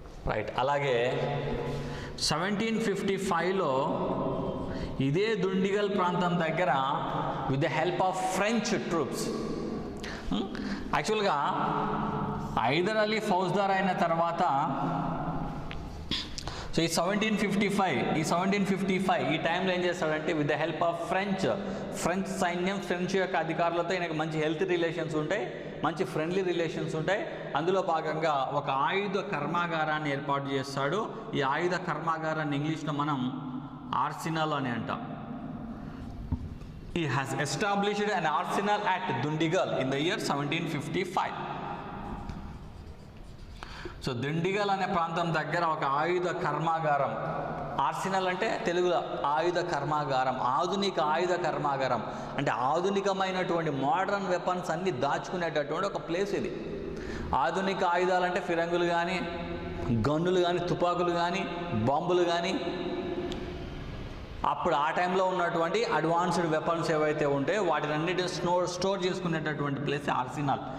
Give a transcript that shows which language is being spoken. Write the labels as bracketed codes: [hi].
[te] Right. అలాగే 1755లో ఇదే దుండిగల్ ప్రాంతం దగ్గర [en] with the help of French troops, [te] యాక్చువల్గా హైదర్ అలీ ఫౌజ్దార్ అయిన తర్వాత సో ఈ 1755 ఈ టైంలో ఏం చేస్తాడంటే with the help of French సైన్యం, ఫ్రెంచ్ యొక్క అధికారులతో ఈయనకు మంచి హెల్తీ రిలేషన్స్ ఉంటాయి, మంచి ఫ్రెండ్లీ రిలేషన్స్ ఉంటాయి. అందులో భాగంగా ఒక ఆయుధ కర్మాగారాన్ని ఏర్పాటు చేస్తాడు. ఈ ఆయుధ కర్మాగారాన్ని ఇంగ్లీష్లో మనం ఆర్సినల్ అని అంటాం. [en] He has established an arsenal at Dundigal in the year 1755. [te] So Dindigul అనే ప్రాంతం దగ్గర ఒక ఆయుధ కర్మాగారం, ఆర్సినల్ అంటే తెలుగులో ఆయుధ కర్మాగారం, ఆధునిక ఆయుధ కర్మాగారం అంటే ఆధునికమైనటువంటి మోడర్న్ వెపన్స్ అన్నీ దాచుకునేటటువంటి ఒక ప్లేస్ ఇది. ఆధునిక ఆయుధాలు అంటే ఫిరంగులు కానీ, గన్నులు కానీ, తుపాకులు కానీ, బాంబులు కానీ, అప్పుడు ఆ టైంలో ఉన్నటువంటి అడ్వాన్స్డ్ వెపన్స్ ఏవైతే ఉంటాయో వాటినన్నిటిని స్టోర్ చేసుకునేటటువంటి ప్లేస్ ఆర్సినల్.